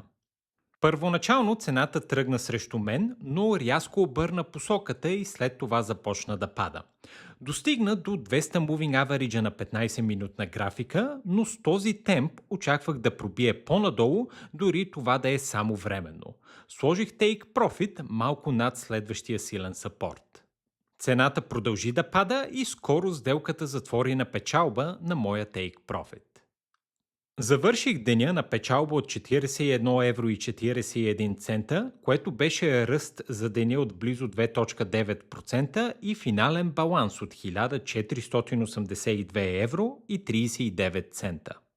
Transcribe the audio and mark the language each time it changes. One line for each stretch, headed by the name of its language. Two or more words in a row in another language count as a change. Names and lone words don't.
Bulgarian: Първоначално цената тръгна срещу мен, но рязко обърна посоката и след това започна да пада. Достигна до 200
English: moving average
Bulgarian: на 15-минутна графика, но с този темп очаквах да пробие по-надолу, дори това да е само временно. Сложих
English: take profit
Bulgarian: малко над следващия силен сапорт. Цената продължи да пада и скоро сделката затвори на печалба на моя
English: take profit.
Bulgarian: Завърших деня на печалба от 41 евро и 41 цента, което беше ръст за деня от близо 2.9% и финален баланс от 1482 евро и 39 цента.